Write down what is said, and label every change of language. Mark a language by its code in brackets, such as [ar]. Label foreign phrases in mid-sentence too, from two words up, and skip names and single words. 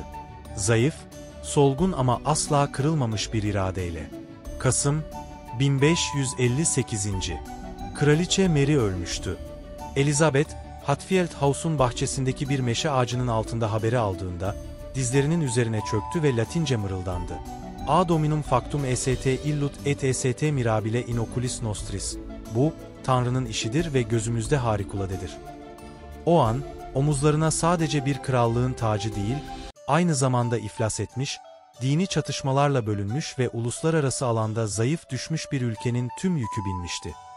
[tr] Zayıf, solgun ama asla kırılmamış bir iradeyle. Kasım, 1558. Kraliçe Mary ölmüştü. Elizabeth, Hatfield House'un bahçesindeki bir meşe ağacının altında haberi aldığında, dizlerinin üzerine çöktü ve Latince mırıldandı. [la] A dominum factum est illut et est mirabile in oculis nostris. [tr] Bu, Tanrı'nın işidir ve gözümüzde harikuladedir. O an, omuzlarına sadece bir krallığın tacı değil, aynı zamanda iflas etmiş, dini çatışmalarla bölünmüş ve uluslararası alanda zayıf düşmüş bir ülkenin tüm yükü binmişti.